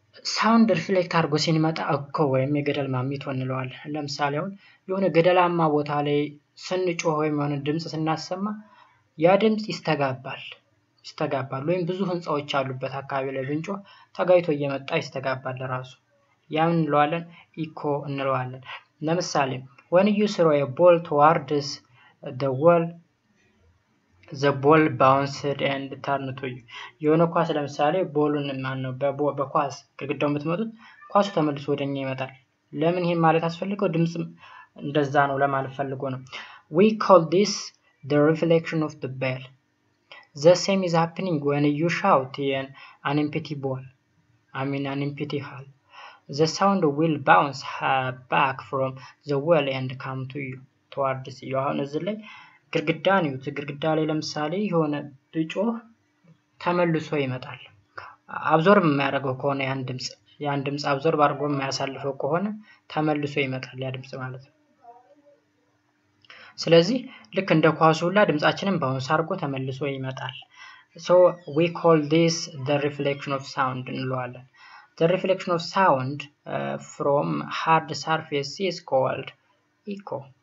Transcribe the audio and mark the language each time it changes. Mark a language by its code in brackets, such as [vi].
[am] ሳውንድ ሪፍሌክት አድርጎ ሲመጣ እኮ ወይም የገደል ማሚቶ እንለዋለን። ለምሳሌ አሁን የሆነ ገደላማ ቦታ ላይ ስንጮህ ወይም የሆነ ድምጽ ስናሰማ ያ ድምጽ ይስተጋባል ወይም ብዙ ህንጻዎች አሉበት አካባቢ ላይ ብንጮህ ተጋይቶ እየመጣ ይስተጋባል ለራሱ። ያን እንለዋለን ኢኮ እንለዋለን። ለምሳሌ [en] when you throw a ball towards the wall the ball bounced and turned to you [am] የሆነ ኳስ ለምሳሌ ቦሉን ማነው በኳስ ግድግዳውን ብትመቱት ኳሱ ተመልሶ ወደኛ ይመጣል። ለምን ይሄን ማለት አስፈልገው? ድምጽ እንደዛ ነው ለማለት ፈልጎ ነው። [en] we call this the reflection of the bell. the same is happening when you shout in an empty ball an empty hall. the sound will bounce back from the wall and come to you towards you. [am] አሁን እዚህ ላይ ግድግዳ ላይ ለምሳሌ የሆነ ብጮህ ተመልሶ ይመጣል አብዞርብ የሚያደርገው ከሆነ ያን ድምጽ አብዞርብ አድርጎ የሚያሳልፈው ከሆነ ተመልሶ ይመጣል ያ ድምጽ ማለት ነው ስለዚህ ልክ እንደ ኳሱ ሁላ ድምጻችንን ባውንስ አድርጎ ተመልሶ ይመጣል [en] so we call this the reflection of sound [am] እንለዋለን [en] the reflection of sound from hard surface is called echo